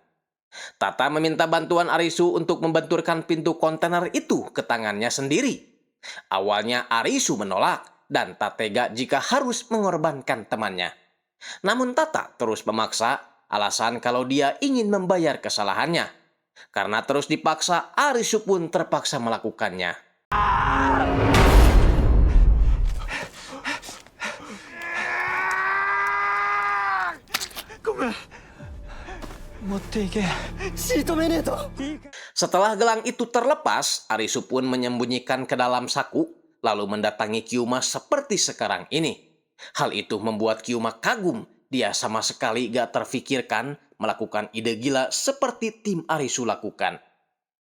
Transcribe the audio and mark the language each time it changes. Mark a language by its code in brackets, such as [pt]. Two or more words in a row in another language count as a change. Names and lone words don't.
[id] Tata meminta bantuan Arisu untuk membenturkan pintu kontainer itu ke tangannya sendiri. Awalnya Arisu menolak dan tak tega jika harus mengorbankan temannya. Namun Tata terus memaksa, alasan kalau dia ingin membayar kesalahannya. Karena terus dipaksa, Arisu pun terpaksa melakukannya. [ja] 持っていけ。シートメネート。 [id] Setelah gelang itu terlepas, Arisu pun menyembunyikan ke dalam saku, lalu mendatangi Kyuma seperti sekarang ini. Hal itu membuat Kyuma kagum. Dia sama sekali gak terfikirkan melakukan ide gila seperti tim Arisu lakukan.